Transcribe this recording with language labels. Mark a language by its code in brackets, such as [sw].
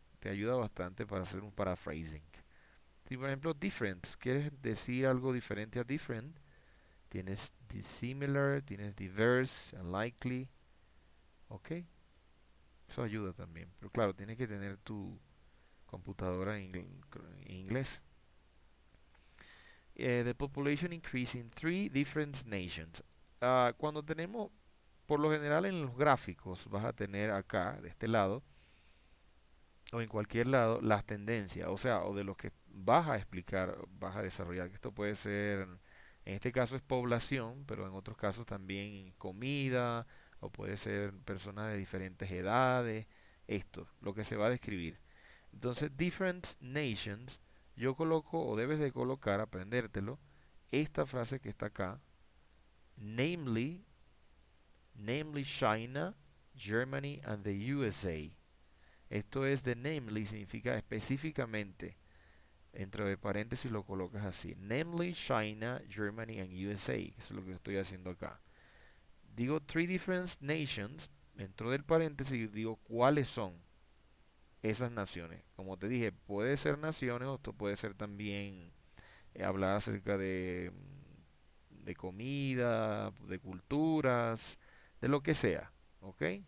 [es] Te ayuda bastante para hacer un paraphrasing. Si por ejemplo different, quieres decir algo diferente a different, tienes dissimilar, tienes diverse, unlikely, ok, eso ayuda también. Pero claro, tienes que tener tu computadora en inglés. [en] The population increase in three different nations. [es] Cuando tenemos, por lo general en los gráficos, vas a tener acá, de este lado, o en cualquier lado, las tendencias, o sea, o de lo que vas a explicar, vas a desarrollar, que esto puede ser, en este caso es población, pero en otros casos también comida, o puede ser personas de diferentes edades, esto, lo que se va a describir. Entonces, different nations, yo coloco, o debes de colocar, aprendértelo, esta frase que está acá, [en] namely, namely China, Germany and the USA. [es] Esto es de namely, significa específicamente. Dentro de paréntesis lo colocas así. [en] Namely, China, Germany and USA. [es] Eso es lo que estoy haciendo acá. Digo [en] three different nations. [es] Dentro del paréntesis digo cuáles son esas naciones. Como te dije, puede ser naciones o esto puede ser también hablar acerca de comida, de culturas, de lo que sea. ¿Ok?